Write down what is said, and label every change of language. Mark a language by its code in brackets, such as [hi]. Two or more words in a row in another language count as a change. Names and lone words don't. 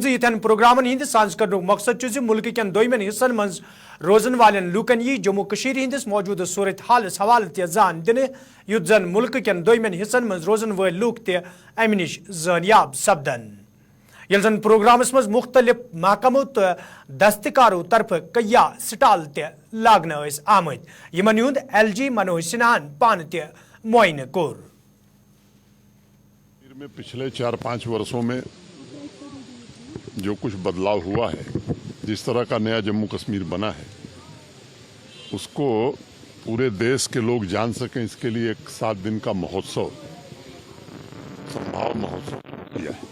[ks] यन प्रोग्रामन हंद सांस कर मकसद मुल्क कन दोयमन हिस्सन मज रोजन वालन लूकन यी जम्मू कशीर हंदिस मौजूद सूरत हालस हवाले त जान दिन युत जन मुल्क कन दोयमन हिस्सन मज रोजन वल लूक त अमि निश जानियाब सपदन ये जन प्रोग्रामस मज मुख्तलिफ महकमों तो दस्तकारों तरफ कया स्टाल त लागन आमद यमन हुंद LG मनोज सिन्हान पान त मुआयन कोर। [hi] में पिछले 4-5 वर्षों में जो कुछ बदलाव हुआ है, जिस तरह का नया जम्मू कश्मीर बना है, उसको पूरे देश के लोग जान सकें, इसके लिए एक 7 दिन का महोत्सव, संभाव महोत्सव किया है।